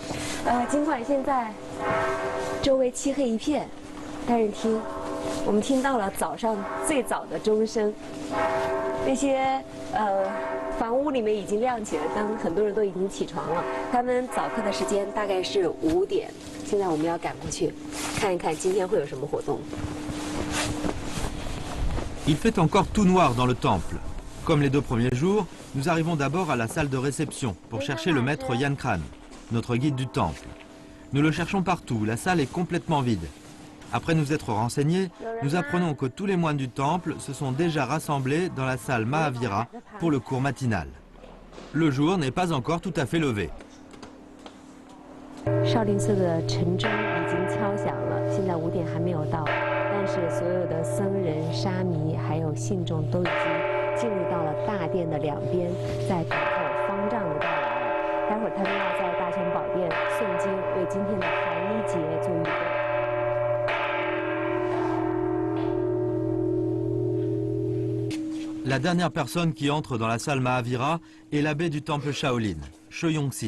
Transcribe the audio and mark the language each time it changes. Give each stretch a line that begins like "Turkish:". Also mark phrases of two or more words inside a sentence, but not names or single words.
Chinese: 尽管现在周围漆黑一片，但是我们听到了早上最早的钟声，那些房屋里面已经亮起了灯，很多人都已经起床了。他们早课的时间大概是5点。 现在我们要赶过去，看一看今天会有什么活动。
French: Il fait encore tout noir dans le temple. Comme les 2 premiers jours, nous arrivons d'abord à la salle de réception pour chercher le maître Yan Kran, notre guide du temple. Nous le cherchons partout, la salle est complètement vide. Après nous être renseignés, nous apprenons que tous les moines du temple se sont déjà rassemblés dans la salle Mahavira pour le cours matinal. Le jour n'est pas encore tout à fait levé.
Chinese: 少林寺的晨钟已经敲响了，现在5点还没有到，但是所有的僧人、沙弥还有信众都已经进入到了大殿的两边，在等候方丈的到来。待会儿他们要在大雄宝殿诵经，为今天的寒衣节做预备。
French: La dernière personne qui entre dans la salle Mahavira est l'abbé du temple Shaolin, She Yongsin.